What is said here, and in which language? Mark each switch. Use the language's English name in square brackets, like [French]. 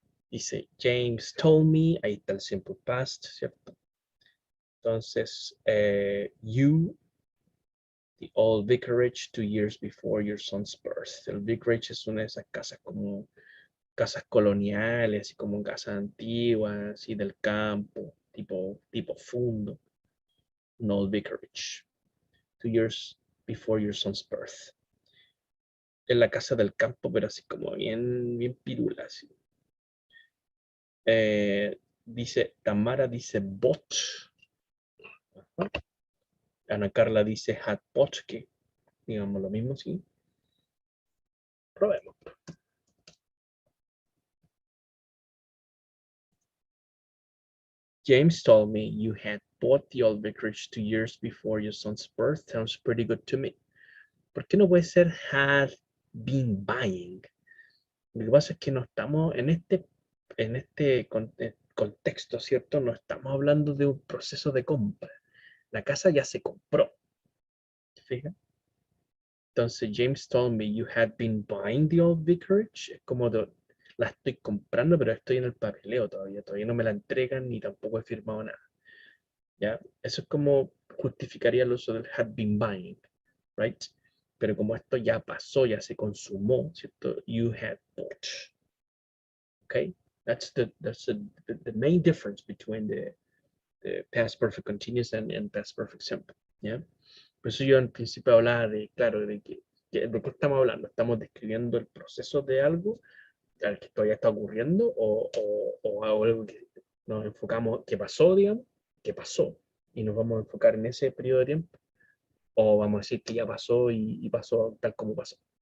[Spanish] Dice, [English] James told me, [Spanish] ahí está el simple past, ¿cierto? [English] Entonces, you, the old vicarage 2 years before your son's birth. [Spanish] El vicarage es una de esas casas como casas coloniales, así como casas antiguas, así del campo, tipo fundo. [English] An old vicarage. 2 years before your son's birth. [Spanish] En la casa del campo, pero así como bien pirula, así. Dice, Tamara dice bot. Ana Carla dice had bot, que digamos lo mismo, sí. Probemos. [English] James told me you had bought the old vicarage 2 years before your son's birth. Sounds pretty good to me. [Spanish] ¿Por qué no puede ser had been buying? Lo que pasa es que no estamos en este contexto, ¿cierto? No estamos hablando de un proceso de compra. La casa ya se compró. ¿Te fijas? [English] Entonces, James told me you had been buying the old vicarage. [Spanish] Es como la estoy comprando, pero estoy en el papeleo todavía. Todavía no me la entregan ni tampoco he firmado nada. ¿Ya? Eso es como justificaría el uso del had been buying, right? Pero como esto ya pasó, ya se consumó, ¿cierto? [English] You had bought. Okay? That's the main difference between the past perfect continuous and past perfect simple. [Spanish] ¿Ya? Por eso yo en principio hablaba de, claro, de qué estamos hablando. Estamos describiendo el proceso de algo al que todavía está ocurriendo o algo que nos enfocamos, que pasó, digamos, que pasó, y nos vamos a enfocar en ese periodo de tiempo, o vamos a decir que ya pasó y pasó tal como pasó.